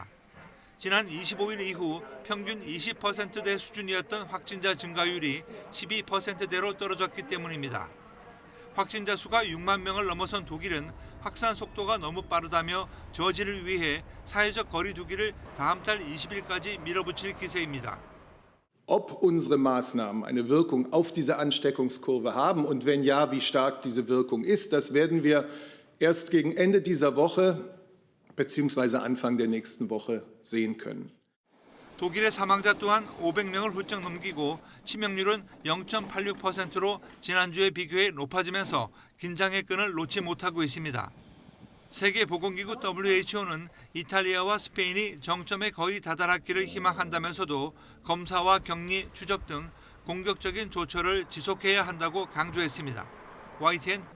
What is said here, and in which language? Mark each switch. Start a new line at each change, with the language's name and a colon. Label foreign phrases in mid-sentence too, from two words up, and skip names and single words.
Korean: 지난 25일 이후 평균 20%대 수준이었던 확진자 증가율이 12%대로 떨어졌기 때문입니다. 확진자 수가 6만 명을 넘어선 독일은 확산 속도가 너무 빠르다며 저지를 위해 사회적 거리 두기를 다음 달 20일까지 밀어붙일 기세입니다.
German: Ob unsere Maßnahmen eine Wirkung auf diese Ansteckungskurve haben und wenn ja, wie stark diese Wirkung ist, das werden wir erst gegen Ende dieser Woche bzw. Anfang der nächsten Woche sehen können.
Korean: 독일의 사망자 또한 500명을 훌쩍 넘기고 치명률은 0.86%로 지난주에 비교해 높아지면서 긴장의 끈을 놓지 못하고 있습니다. 세계보건기구 WHO는 이탈리아와 스페인이 정점에 거의 다다랐기를 희망한다면서도 검사와 격리, 추적 등 공격적인 조처를 지속해야 한다고 강조했습니다.